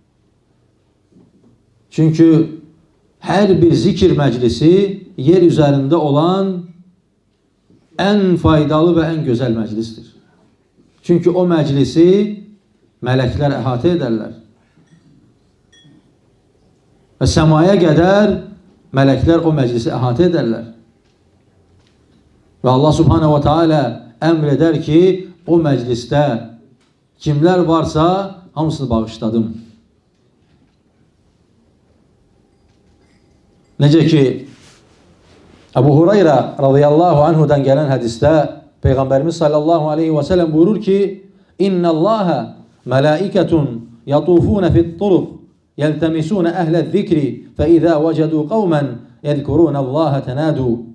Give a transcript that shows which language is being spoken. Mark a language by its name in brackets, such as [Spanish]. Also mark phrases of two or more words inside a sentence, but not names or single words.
[Azerbaijani] Çünki hər bir zikir məclisi yer üzərində olan ən faydalı və ən gözəl məclisdir. Çünki o məclisi mələklər əhatə edərlər. Və səmaya qədər mələklər o məclisi əhatə edərlər. Və Allah [Arabic] سبحانه وتعالى [Azerbaijani] əmr edər ki, o məclisdə kimlər varsa hamısını bağışladım. Necə ki, Əbu Hurayra radiyallahu anhudan gələn hədisdə Peyğəmbərimiz [Arabic] صلى الله عليه وسلم [Azerbaijani] buyurur ki, [Arabic] إن لله ملائكة يطوفون في الطرق يلتمسون أهل الذكر فإذا وجدوا قوما يذكرون الله تنادوا.